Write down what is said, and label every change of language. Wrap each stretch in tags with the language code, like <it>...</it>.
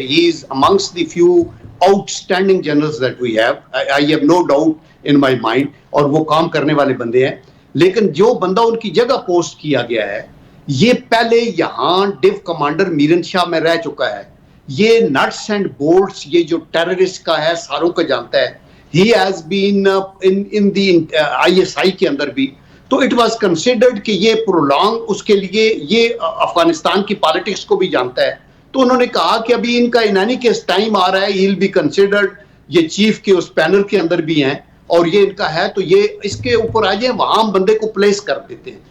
<en>He is among the few outstanding generals that we have. I have no doubt in my mind</en> <ur>اور وہ کام کرنے والے بندے ہیں. لیکن جو بندہ ان کی جگہ پوسٹ کیا گیا ہے یہ پہلے یہاں ڈیو کمانڈر میرن شاہ میں رہ چکا ہے. یہ نٹس اینڈ بولٹس یہ جو ٹیررسٹ کا ہے ساروں کا جانتا ہے.</ur> <en>He has been in the ISI</en> <ur>کے اندر بھی. تو</ur> <en>it was considered</en> <ur>کہ یہ پرولانگ اس کے لیے یہ افغانستان کی پالیٹکس کو بھی جانتا ہے. تو انہوں نے کہا کہ ابھی ان کا انانی کیس ٹائم آ رہا ہے,</ur> <en>he'll be considered,</en> <ur>یہ چیف کے اس پینل کے اندر بھی ہیں اور یہ ان کا ہے تو یہ اس کے اوپر آ جائیں وہاں ہم بندے کو پلیس کر دیتے ہیں.</ur>